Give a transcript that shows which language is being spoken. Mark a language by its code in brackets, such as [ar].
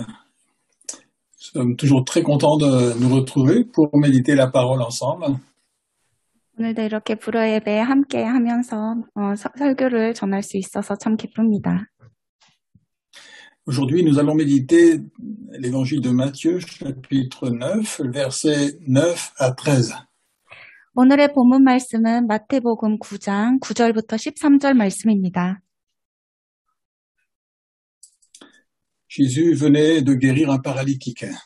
[fr] Nous sommes toujours très contents de nous retrouver pour méditer la parole ensemble. [ko] 오늘도 이렇게 불어 예배 함께 하면서 설교를 전할 수 있어서 참 기쁩니다. [fr] Aujourd'hui, nous allons méditer l'évangile de Matthieu, chapitre 9, versets 9 à 13. [ko] 오늘의 본문 말씀은 마태복음 9장 9절부터 13절 말씀입니다. [fr] Jésus venait de guérir un paralytique.